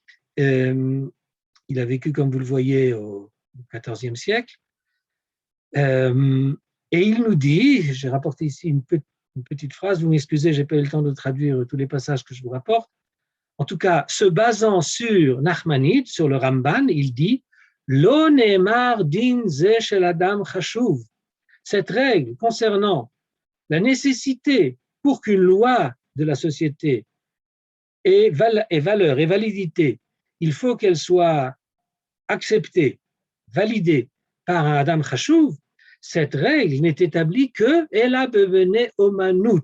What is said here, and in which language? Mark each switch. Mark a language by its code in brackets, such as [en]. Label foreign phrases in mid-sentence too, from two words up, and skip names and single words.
[fr] Il a vécu, comme vous le voyez, au XIVe siècle. Et il nous dit, j'ai rapporté ici une petite phrase, vous m'excusez, je n'ai pas eu le temps de traduire tous les passages que je vous rapporte. En tout cas, se basant sur Nachmanide, sur le Ramban, il dit « [he] לא נאמר דין זה של אדם חשוב, [fr] cette règle concernant la nécessité pour qu'une loi de la société ait valeur et validité, il faut qu'elle soit acceptée, validée par un [he] אדם חשוב, [fr] cette règle n'est établie que [he] אלא בבני אומנות.